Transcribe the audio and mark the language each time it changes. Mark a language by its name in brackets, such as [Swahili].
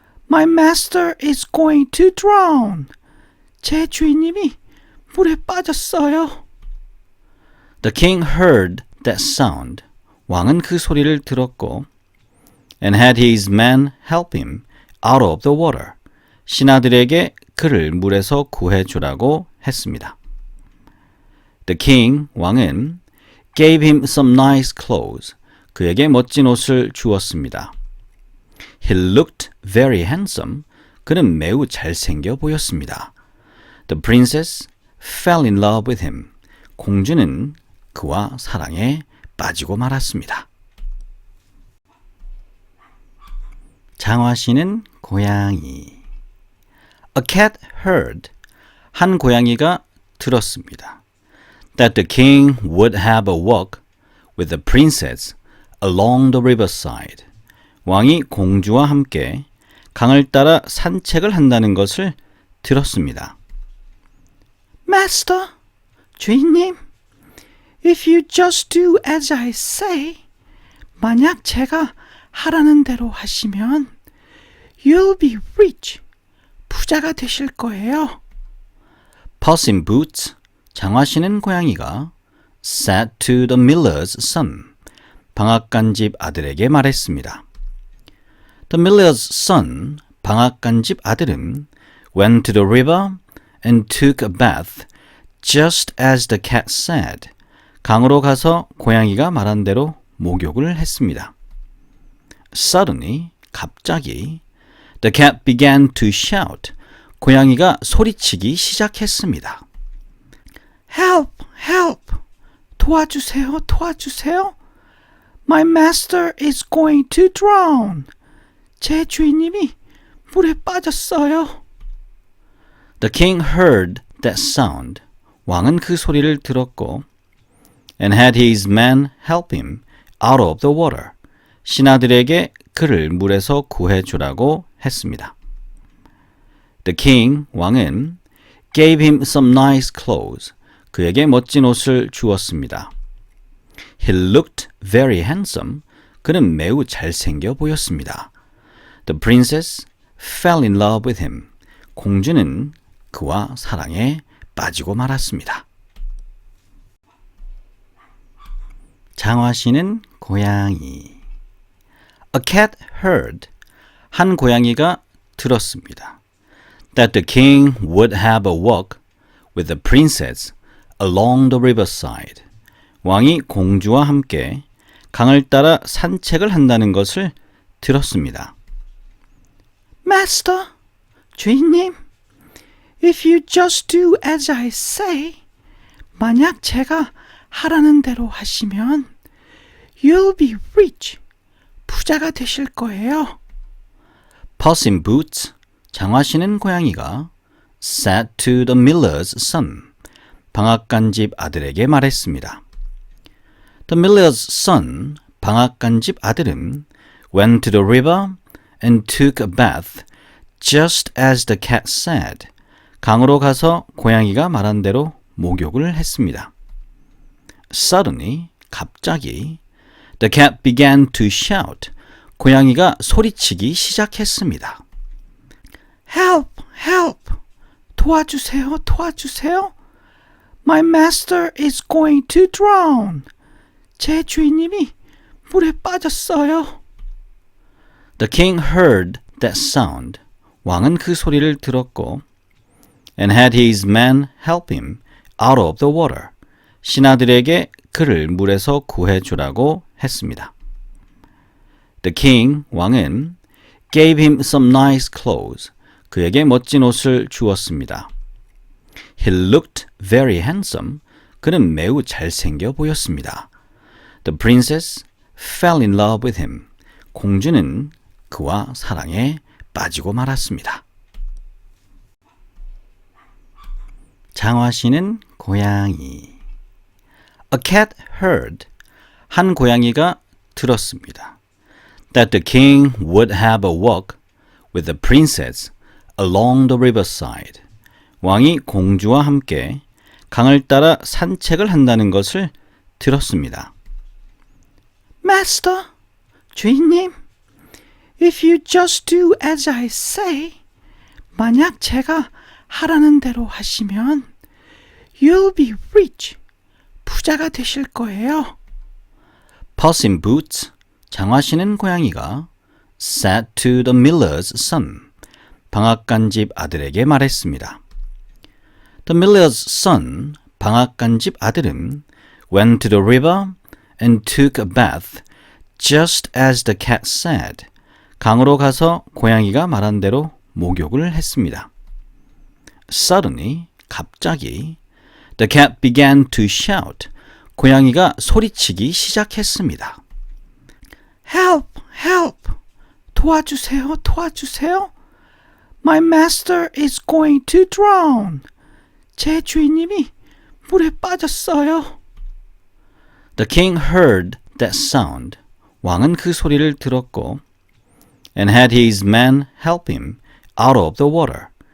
[English] My master is going to drown. [Korean] 제 주인님이 물에 빠졌어요. [English] The king heard that sound. [Korean] 왕은 그 소리를 들었고 [English] and had his men help him out of the water. [Korean] 신하들에게 그를 물에서 구해주라고 했습니다. [English] The king, [Korean] 왕은 [English] gave him some nice clothes. [Korean] 그에게 멋진 옷을 주었습니다. [English] He looked very handsome. [Korean] 그는 매우 잘생겨 보였습니다. [English] The princess fell in love with him. [Korean] 공주는 그와 사랑에 빠지고 말았습니다. 장화시는 고양이. [English] A cat heard. [Korean] 한 고양이가 들었습니다. [English] That the king would have a walk with the princess along the riverside. [Korean] 왕이 공주와 함께 강을 따라 산책을 한다는 것을 들었습니다. [English] Master, [Korean] 주인님, [English] if you just do as I say, [Korean] 만약 제가 하라는 대로 하시면 [English] you'll be rich, [Korean] 부자가 되실 거예요. [English] Puss in Boots, [Korean] 장화 신은 고양이가 [English] said to the miller's son, [Korean] 방앗간집 아들에게 말했습니다. [English] The miller's son, [Korean] 방앗간집 아들은 [English] went to the river and took a bath, just as the cat said. [Korean] 강으로 가서 고양이가 말한 대로 목욕을 했습니다. [English] Suddenly, [Korean] 갑자기, [English] the cat began to shout. [Korean] 고양이가 소리치기 시작했습니다. [English] Help! Help! [Korean] 도와주세요! 도와주세요! [English] My master is going to drown. [Korean] 제 주인님이 물에 빠졌어요. [English] The king heard that sound. [Korean] 왕은 그 소리를 들었고 [English] and had his men help him out of the water. [Korean] 신하들에게 그를 물에서 구해주라고 했습니다. [English] The king, [Korean] 왕은 [English] gave him some nice clothes. [Korean] 그에게 멋진 옷을 주었습니다. [English] He looked very handsome. [Korean] 그는 매우 잘생겨 보였습니다. [English] The princess fell in love with him. [Korean] 공주는 그와 사랑에 빠지고 말았습니다. 장화시는 고양이. [English] A cat heard. [Korean] 한 고양이가 들었습니다. [English] That the king would have a walk with the princess along the riverside. [Korean] 왕이 공주와 함께 강을 따라 산책을 한다는 것을 들었습니다. [English] Master, [Korean] 주인님, [English] if you just do as I say, [Korean] 만약 제가 하라는 대로 하시면 [English] you'll be rich, [Korean] 부자가 되실 거예요. [English] Puss in Boots, [Korean] 장화 신은 고양이가 [English] said to the miller's son, [Korean] 방앗간집 아들에게 말했습니다. [English] The miller's son, [Korean] 방앗간집 아들은 [English] went to the river and took a bath, just as the cat said. [Korean] 강으로 가서 고양이가 말한 대로 목욕을 했습니다. [English] Suddenly, [Korean] 갑자기, [English] the cat began to shout. [Korean] 고양이가 소리치기 시작했습니다. [English] Help, help, [Korean] 도와주세요, 도와주세요. [English] My master is going to drown. [Korean] 제 주인님이 물에 빠졌어요. [English] The king heard that sound. [Korean] 왕은 그 소리를 들었고 [English] and had his men help him out of the water. [Korean] 신하들에게 그를 물에서 구해주라고 했습니다. [English] The king, [Korean] 왕은 [English] gave him some nice clothes. [Korean] 그에게 멋진 옷을 주었습니다. [English] He looked very handsome. [Korean] 그는 매우 잘생겨 보였습니다. [English] The princess fell in love with him. [Korean] 공주는 그와 사랑에 빠지고 말았습니다. 장화시는 고양이. [English] A cat heard. [Korean] 한 고양이가 들었습니다. [English] That the king would have a walk with the princess along the riverside. [Korean] 왕이 공주와 함께 강을 따라 산책을 한다는 것을 들었습니다. [English] Master, [Korean] 주인님, [English] if you just do as I say, [Korean] 만약 제가 하라는 대로 하시면 [English] you'll be rich, [Korean] 부자가 되실 거예요. [English] Puss in Boots, [Korean] 장화 신은 고양이가 [English] said to the miller's son, [Korean] 방앗간집 아들에게 말했습니다. [English] The miller's son, [Korean] 방앗간집 아들은 [English] went to the river and took a bath, just as the cat said. [Korean] 강으로 가서 고양이가 말한 대로 목욕을 했습니다. [English] Suddenly, [Korean] 갑자기, [English] the cat began to shout. [Korean] 고양이가 소리치기 시작했습니다. [English] Help, help, [Korean] 도와주세요, 도와주세요. [English] My master is going to drown. [Korean] 제 주인님이 물에 빠졌어요. [English] The king heard that sound. [Korean] 왕은 그 소리를 들었고 [English] and had his men help him out of the water.